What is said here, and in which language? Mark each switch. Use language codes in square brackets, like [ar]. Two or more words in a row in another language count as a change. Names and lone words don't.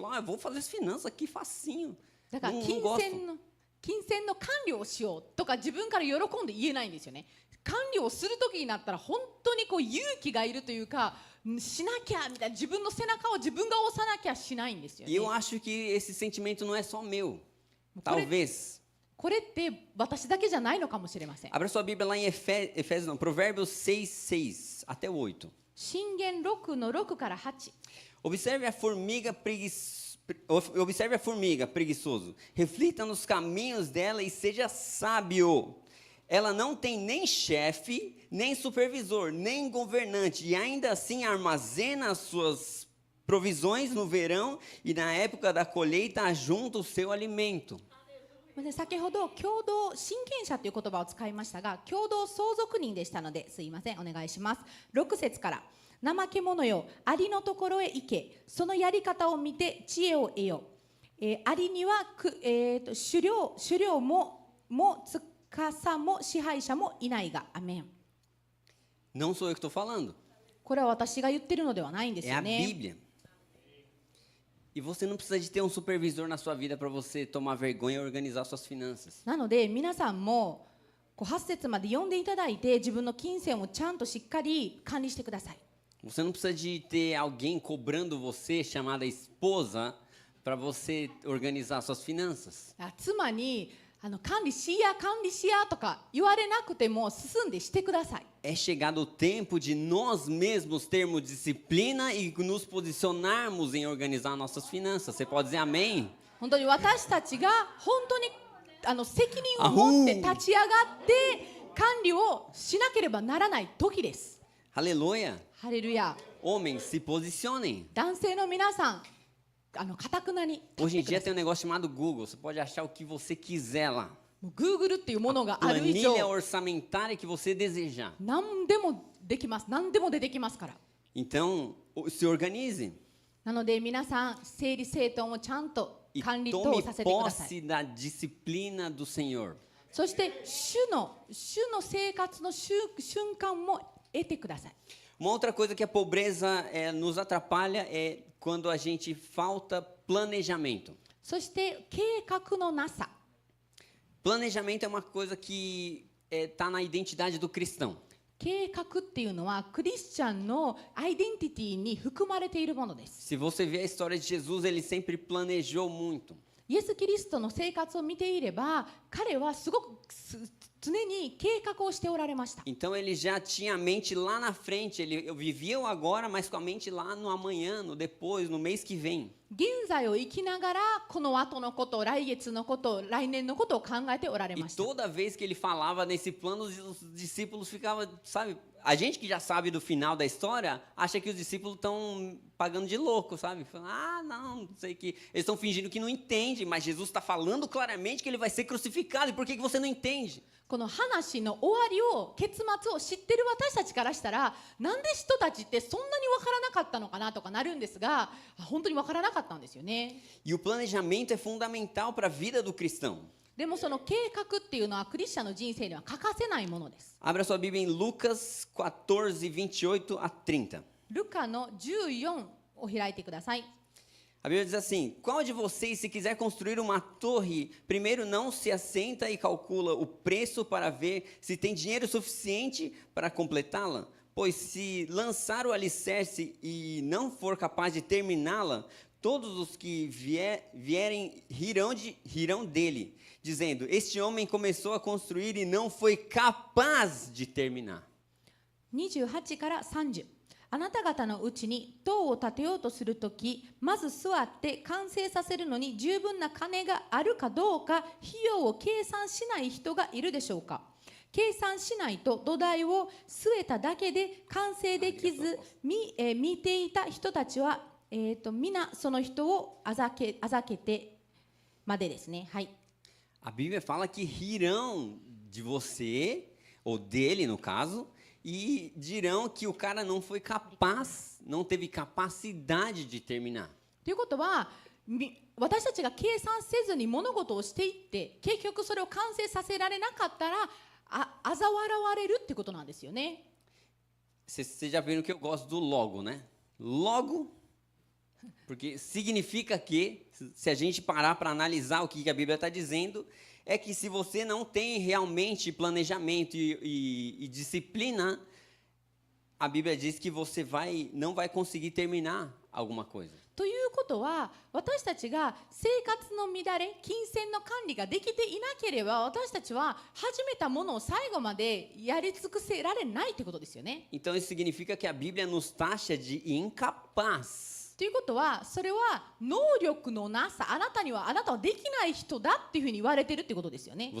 [pt] Falar, vou fazer as finanças aqui facinho. [ja] だから金銭の管理をしようとか自分から喜んで言えないんですよね。管理をする時になったら本当にこう勇気がいるというか、しなきゃみたいな自分の背中を自分が押さなきゃしないんですよね。 [pt] E eu acho que esse sentimento não é só meu, talvez. [ja] これって私だけじゃないのかもしれません。 [pt] Abra sua Bíblia lá em Efésios, não, Provérbios 6, até o 8. [ja] 箴言6の6から8。 [pt] Observe a formiga preguiçoso. Reflita nos caminhos dela e seja sábio. Ela não tem nem chefe, nem supervisor, nem governante, e ainda assim armazena as suas provisões no verão e na época da colheita ajunta o seu alimento. [ja] 先ほど共同親権者という言葉を使いましたが、共同相続人でしたので、すいません、お願いします。6節から、怠け者よ、アリのところへ行け、そのやり方を見て知恵を得よ。アリには首領も司も支配者もいないが、アメン。 [pt] Não sou eu que estou falando. [ja] これは私が言ってるのではないんですよね。 [pt] É a Bíblia. E você não precisa de ter um supervisor na sua vida para você tomar vergonha e organizar suas finanças. [ja] なので皆さんも8節まで読んでいただいて自分の金銭をちゃんとしっかり管理してください。 [pt] Você não precisa de ter alguém cobrando você, chamada esposa, para você organizar suas finanças. [ja] 妻に管理しやとか言われなくても進んでしてください。 [pt] É chegado o tempo de nós mesmos termos disciplina e nos posicionarmos em organizar nossas finanças. Você pode dizer amém? [ja] 本当に私たちが本当に責任を持って立ち上がって管理をしなければならない時です。 [pt] Aleluia. [ja] ハレルヤ。 [pt] Homens, se posicionem. [ja] 男性の皆さん、堅くなに立 [pt] Hoje [ja] っ [pt] em [ja] てくだ [pt] dia [ja] さ [pt] tem [ja] い。 [pt] um negócio chamado Google. Você pode achar o que você quiser lá. [ja] もう Google っていうものがある以上 [pt] Planilha orçamentária que você desejar. [ja] 何でもできます。何でも出てきますから。 [pt] Então, se organize [ja] なので皆さん整理整頓をちゃんと [pt] e [ja] 管理等 [pt] tome [ja] させてください。 [pt] posse da disciplina do Senhor. [ja] そして主の生活の瞬間も得てください。 [pt] Uma outra coisa que a pobreza nos atrapalha é quando a gente falta planejamento. [ja] そして計画のなさ。 [pt] Planejamento é uma coisa que está na identidade do cristão. [ja] 計画っていうのはクリスチャンのアイデンティティに含まれているものです。 [pt] Se você ver a história de Jesus, ele sempre planejou muito. [ja] イエス・キリストの生活を見ていれば彼はすごく常に計画をしておられました。 [pt] Então ele já tinha a mente lá na frente, ele vivia o agora, mas com a mente lá no amanhã, no depois, no mês que vem. [ja] 現在を生きながらこの後のこと、来月のこと、来年のことを考えておられ [pt] E [ja] ました。 [pt] toda vez que ele falava nesse plano, os discípulos ficavam, sabe? A gente que já sabe do final da história, acha que os discípulos estão pagando de louco, sabe? Falando, não sei que. Eles estão fingindo que não entendem, mas Jesus está falando claramente que ele vai ser crucificado. E por que você não entende? [ja] この話の終わりを結末を知ってる私たちからしたらなんで人たちってそんなに分からなかったのかなとかなるんですが本当に分からなかったんですよね。 [pt] E o planejamento é fundamental para a vida do cristão. [ja] でもその計画っていうのはクリスチャンの人生には欠かせないものです。 [pt] Abra sua Bíblia em Lucas 14, 28 a 30. [ja] ルカの14を開いてください。 [pt] A Bíblia diz assim: qual de vocês, se quiser construir uma torre, primeiro não se assenta e calcula o preço para ver se tem dinheiro suficiente para completá-la? Pois se lançar o alicerce e não for capaz de terminá-la, todos os que vierem rirão dele, dizendo: este homem começou a construir e não foi capaz de terminar. [ja] 28 から30。あなた方のうちに塔を建てようとするとき、まず座って完成させるのに十分な金があるかどうか、費用を計算しない人がいるでしょうか。計算しないと土台を据えただけで完成できず、見ていた人たちは、皆その人をあざけてまでですね。はい。 [pt] A Bíblia fala que rirão de você, ou dele no caso, e dirão que o cara não foi capaz, não teve capacidade de terminar. [ja] ということは、私たちが計算せずに物事をしていって結局それを完成させられなかったら嘲笑われるってことなんですよね。 [pt] Vocês já viram que eu gosto do logo, né? Logo, porque significa que, se a gente parar para analisar o que a Bíblia está dizendo, é que se você não tem realmente planejamento e disciplina, a Bíblia diz que você não vai conseguir terminar alguma coisa. [ja] ということは私たちが生活の乱れ、金銭の管理ができていなければ私たちは始めたものを最後までやり尽くせられないってことですよね。 [pt] Então isso significa que a Bíblia nos taxa de incapaz. [ja] ということはそれは能力のなさ、あなたはできない人だっていうふうに言われてるってことですよね。